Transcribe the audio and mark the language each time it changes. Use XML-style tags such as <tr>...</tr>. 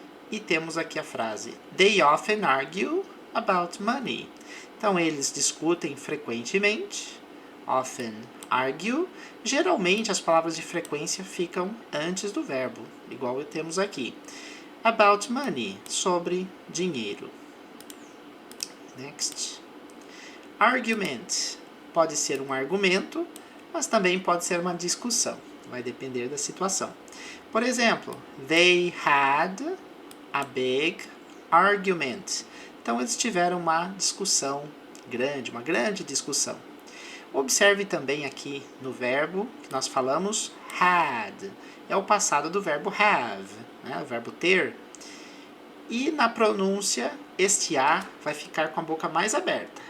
<pt>E temos aqui a frase:</pt> <en>They often argue about money.</en> <pt>Então, eles discutem frequentemente. Often argue. Geralmente, as palavras de frequência ficam antes do verbo, igual temos aqui. About money, sobre dinheiro. Next. Argument. Pode ser um argumento, mas também pode ser uma discussão. Vai depender da situação. Por exemplo,</pt> <en>they had a big argument.</en> <pt>Então, eles tiveram uma discussão grande, uma grande discussão. Observe também aqui no verbo que nós falamos had. É o passado do verbo have, né? O verbo ter. E na pronúncia, este A vai ficar com a boca mais aberta.</pt>